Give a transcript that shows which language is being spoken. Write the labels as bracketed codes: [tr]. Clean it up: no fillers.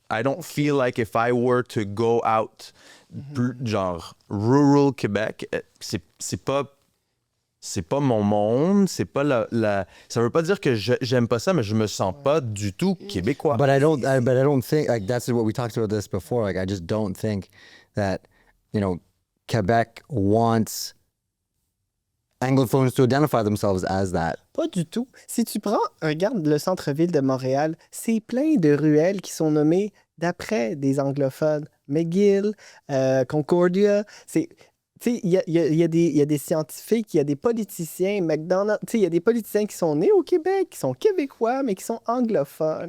[en] I don't feel like if I were to go out, [fr] genre rural Québec, c'est pas mon monde, c'est pas ça veut pas dire que j'aime pas ça, mais je me sens pas du tout québécois. [en] But I don't think like that's what we talked about this before. Like I just don't think that Quebec wants Anglophones to identify themselves as that. [fr] Pas du tout. Si tu regarde le centre-ville de Montréal, c'est plein de ruelles qui sont nommées d'après des anglophones. McGill, Concordia, c'est... Tu sais, il y a des scientifiques, il y a des politiciens, McDonald's, tu sais, il y a des politiciens qui sont nés au Québec, qui sont québécois, mais qui sont anglophones.